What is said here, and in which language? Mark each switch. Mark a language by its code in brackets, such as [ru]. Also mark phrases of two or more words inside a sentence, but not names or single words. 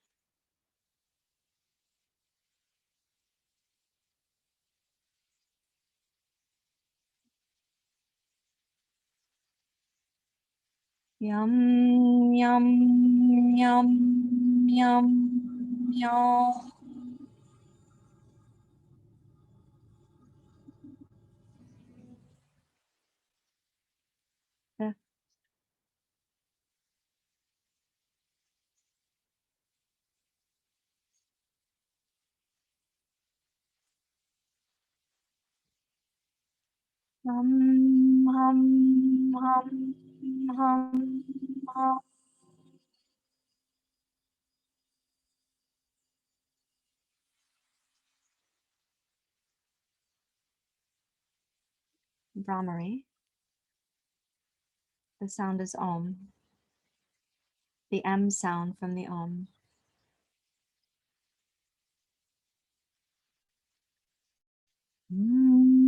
[en] Yum, yum, yum, yum, yum. Fifth. Hum, hum, hum, hum, hum. Brahmari. The sound is Om. The M sound from the Om. Mm.